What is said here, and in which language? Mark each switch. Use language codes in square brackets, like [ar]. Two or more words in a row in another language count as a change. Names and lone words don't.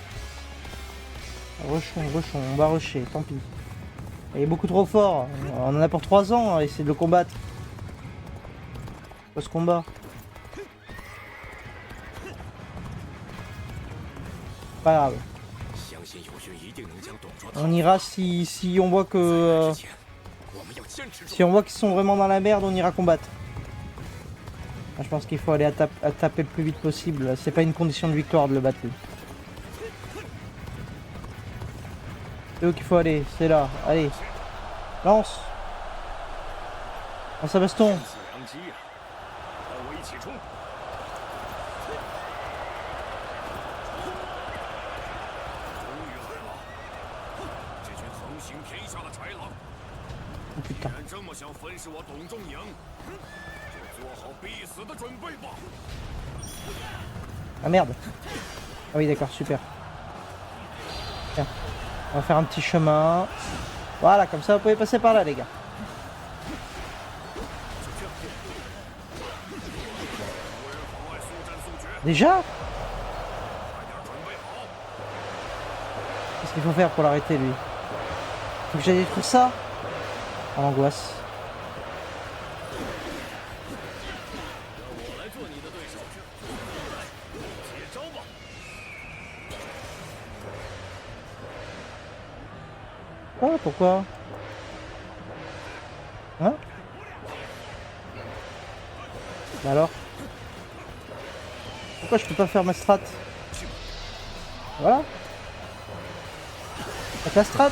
[fr] Rushons, rushons, on va rusher, tant pis. Il est beaucoup trop fort. On en a pour 3 ans à essayer de le combattre. Pas ce combat. Pas grave. [zh] 相信友军一定能将董卓 [fr] On ira si on voit que... [zh] 之前，我们要坚持住。 [fr] si on voit qu'ils sont vraiment dans la merde, on ira combattre. Ah, je pense qu'il faut aller à taper le plus vite possible. C'est pas une condition de victoire de le battre. Lui. C'est où qu'il faut aller, c'est là. Allez. Lance. Oh, ça baston. [zh] 此良机呀！和我一起冲！终于来了，这群横行天下的豺狼， [fr] Oh [zh] 既 [fr] putain. [zh] 然这么想分食我董仲颖，就做好必死的准备吧！ [fr] Ah merde. Ah oui d'accord, super. Tiens. On va faire un petit chemin. Voilà, comme ça vous pouvez passer par là les gars. Déjà? Qu'est-ce qu'il faut faire pour l'arrêter lui? Faut que j'aille détruire ça? Oh l'angoisse. [zh] 让我来做你的对手，来，接招吧！ [fr] Ah pourquoi? Hein? Bah alors? Pourquoi je peux pas faire ma strat? Voilà. Avec la strat?